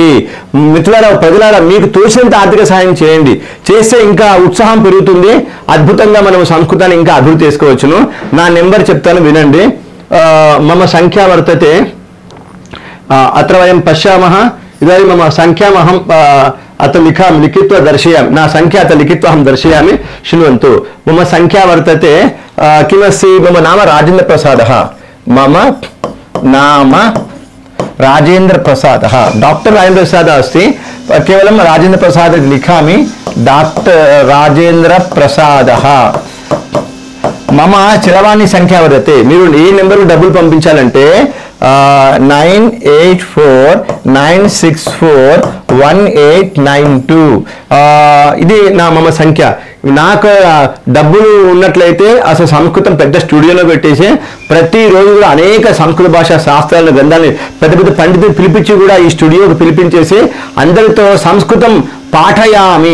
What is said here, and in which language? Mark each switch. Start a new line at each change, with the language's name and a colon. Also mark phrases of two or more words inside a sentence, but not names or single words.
Telugu: మిత్రులారా, ప్రజలారా, మీకు తోచినంత ఆర్థిక సహాయం చేయండి. చేస్తే ఇంకా ఉత్సాహం పెరుగుతుంది. అద్భుతంగా మనం సంస్కృతాన్ని ఇంకా అభివృద్ధి చేసుకోవచ్చును. నా నెంబర్ చెప్తాను, వినండి.
Sanskrit: మమ సంఖ్యా వర్తతే అత్ర వయం పశ్యామः ఇదాनीं मम संख्यामहं अत्र लिखित्वा दर्शयामि. ना संख्या अत्र लिखित्वा अहं दर्शयामि, शृण्वन्तु. मम संख्या वर्तते किमस्ति? मम नाम राजेन्द्रप्रसादः. मम नाम राजेन्द्रप्रसादः. डॉक्टर राजेन्द्रप्रसादः अस्ति. केवलं राजेन्द्रप्रसाद इति लिखामि. डॉक्टर राजेन्द्रप्रसादः. मम చరవాణి సంఖ్య వర్తతే.
Telugu: మీరు ఏ నెంబర్కు డబ్బులు పంపించాలంటే 9849641892. ఇది నా
Sanskrit: మమ సంఖ్య.
Telugu: నాకు డబ్బులు ఉన్నట్లయితే అసలు సంస్కృతం పెద్ద స్టూడియోలో పెట్టేసి ప్రతిరోజు కూడా అనేక సంస్కృత భాషా శాస్త్రాలను, గ్రంథాలని పెద్ద పెద్ద పండితులు పిలిపించి కూడా ఈ స్టూడియోకి పిలిపించేసి అందరితో సంస్కృతం పాఠయామి.